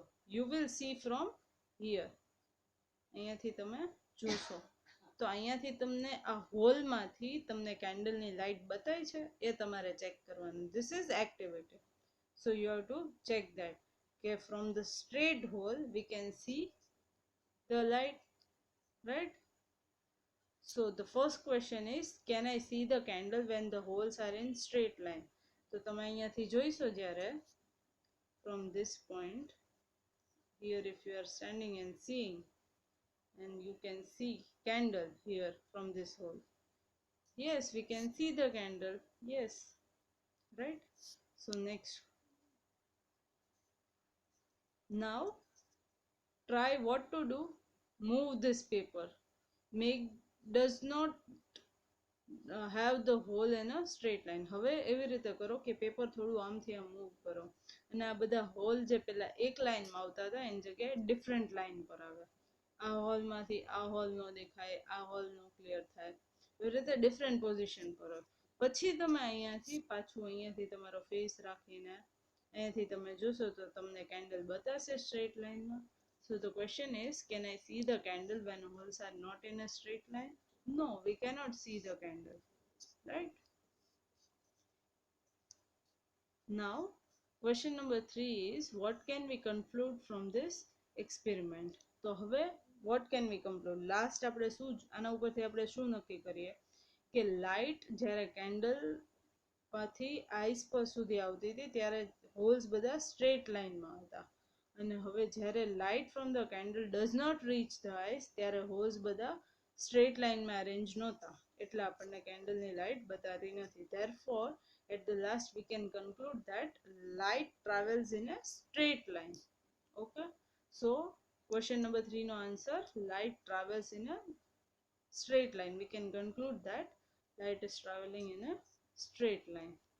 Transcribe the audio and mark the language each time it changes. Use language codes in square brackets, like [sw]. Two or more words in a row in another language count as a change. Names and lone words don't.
[en] you will see from here, [gu] અહીંયાથી તમે જોશો. તો અહીંયાથી તમને આ હોલમાંથી તમને કેન્ડલની લાઇટ બતાય છે એ તમારે ચેક કરવાનું. [en] This is activity. So you have to check that કે from the straight hole we can see the light, right? So the first question is, can I see the candle when the holes are in straight line? [gu] તો તમે અહીંયાથી જોઈશો જ્યારે [en] from this point here, if you are standing and seeing, and you can see candle here from this hole. Yes, we can see the candle. Yes, right? So next, now try what to do. Move this paper. Does not have the hole in a straight line. [gu] હવે એવી રીતે કરો કે પેપર થોડું આમથી આમ મૂવ કરો અને આ બધા હોલ જે પેલા એક લાઈનમાં આવતા હતા એની જગ્યાએ [en] different line [gu] પર આવે. આ હોલમાંથી આ હોલ નો દેખાય, આ હોલ નો ક્લિયર થાય, એવી રીતે [en] different position [gu] પર હોય. પછી તમે અહીંયાથી પાછું અહીંયાથી તમારો ફેસ રાખીને અહીંયાથી તમે જોશો તો તમને કેન્ડલ બતાશે સ્ટ્રેટ લાઈનમાં. [en] So the question is, can I see the candle when holes are not in a straight line? No, we cannot see the candle, right? Now, question number 3 is, what can we conclude from this experiment? [gu] તો હવે [en] what can we conclude? [gu] Last આપણે શું આના ઉપરથી આપણે શું નક્કી કરીએ કે લાઇટ જ્યારે કેન્ડલ માંથી આઈસ પર સુધી આવતી હતી ત્યારે હોલ્સ બધા સ્ટ્રેટ લાઇનમાં હતા અને હવે જ્યારે [en] light from the candle does not reach the eyes [gu] ત્યારે હોલ્સ બધા સ્ટ્રેટ લાઇનમાં અરેન્જ નહોતા, એટલે આપણને કેન્ડલની લાઇટ બતાતી નથી. [en] Therefore, at the last we can conclude that light travels in a straight line. Okay, so question number 3 no answer, light travels in a straight line. We can conclude that light is traveling in a straight line.